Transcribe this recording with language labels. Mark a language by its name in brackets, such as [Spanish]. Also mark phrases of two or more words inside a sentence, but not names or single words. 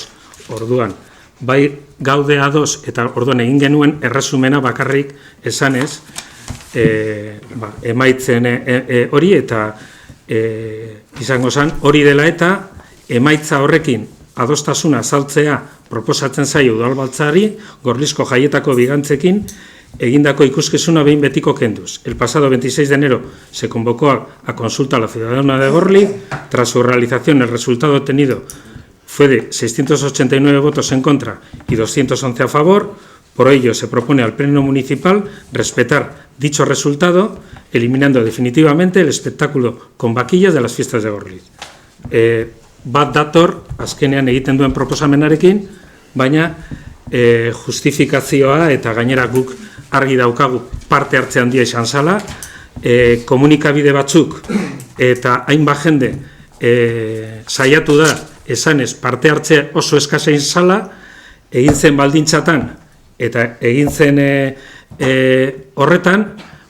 [Basque] Orduan, bai gaude ados eta orduan egin genuen erresumena bakarrik esanez, emaitzen hori eta izango zen hori dela eta emaitza horrekin adostasuna azaltzea proposatzen zaio udalbatzari Gorlizko jaietako bigantzekin egindako ikuskizuna behin betiko kenduz. [Spanish] El pasado 26 de enero se convocó a consulta a la ciudadana de Gorliz. Tras su realización, el resultado obtenido fue de 689 votos en contra y 211 a favor. Por ello, se propone al Pleno Municipal respetar dicho resultado, eliminando definitivamente el espectáculo con vaquillas de las fiestas de Gorliz. [Basque] Bat dator, azkenean egiten duen proposamenarekin, baina justifikazioa eta gainera guk argi daukagu parte hartze handia izan zala, komunikabide batzuk eta hainbat jende saiatu da esanez parte hartze oso eskasa izan zala, egin zen baldintzatan eta egin zen horretan,